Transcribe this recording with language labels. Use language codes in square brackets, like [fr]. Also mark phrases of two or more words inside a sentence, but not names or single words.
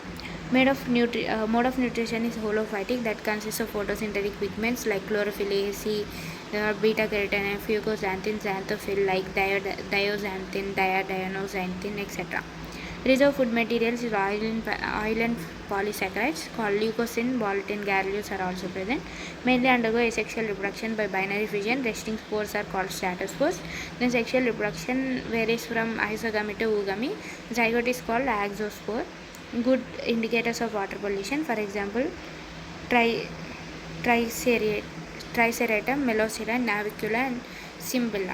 [en] Mode of nutrition is holophytic, that consists of photosynthetic pigments like chlorophyll A, C, beta carotene, fucoxanthin, xanthophyll like diazoxanthin, dianoxanthin, etc. Reserve food materials is oil and polysaccharides called leucocin, bolotin, garrulus are also present. Mainly undergo asexual reproduction by binary fission. Resting spores are called statospores. Then sexual reproduction varies from isogamy to oogamy. Zygote is called axospore. Good indicators of water pollution, for example, Triceratum, Melosira, Navicula, and Cymbilla.